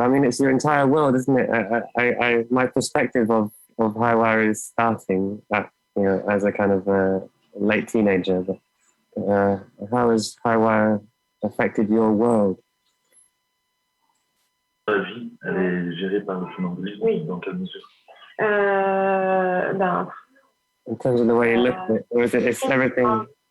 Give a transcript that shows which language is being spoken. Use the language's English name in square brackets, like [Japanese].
[English] I mean, it's your entire world, isn't it? My perspective of highwire is starting at, as a kind of late teenager. But how has highwire affected your world? [French] La vie, elle est gérée par le funambulisme. Oui. Dans quelle mesure? [English] In terms of the way you look at it, or is it's everything?